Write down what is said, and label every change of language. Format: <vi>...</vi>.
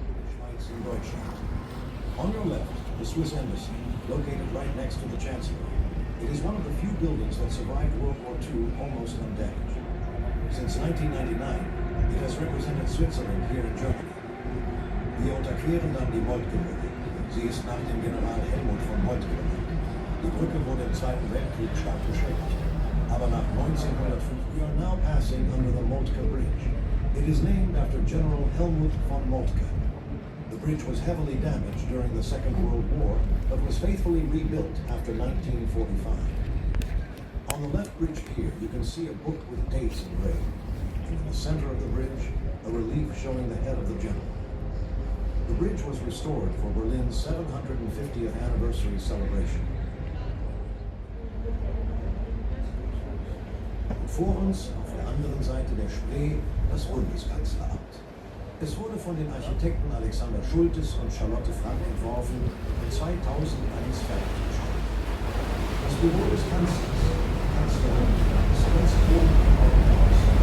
<en>Schweiz and Deutschland. On your left, the Swiss Embassy, located right next to the Chancellor. It is one of the few buildings that survived World War II almost undamaged. Since 1999, it has represented Switzerland here in Germany.</en> <de>Wir unterqueren dann die Moltke-Brücke. Sie ist nach dem General Helmut von Moltke benannt. Die Brücke wurde im Zweiten Weltkrieg stark beschädigt. Aber nach 1905,</de> <en>we are now passing under the Moltke Bridge. It is named after General Helmut von Moltke. The bridge was heavily damaged during the Second World War, but was faithfully rebuilt after 1945. On the left bridge pier, you can see a book with dates engraved. And in the center of the bridge, a relief showing the head of the general. The bridge was restored for Berlin's 750th anniversary celebration.</en> <de>Und vor uns, auf der anderen Seite der Spree, das Bundeskanzleramt. Es wurde von den Architekten Alexander Schultes und Charlotte Frank entworfen und 2001 fertiggestellt. Das Büro des Kanzlers, Kanzlerin, ist ganz oben im Haupthaus.</de>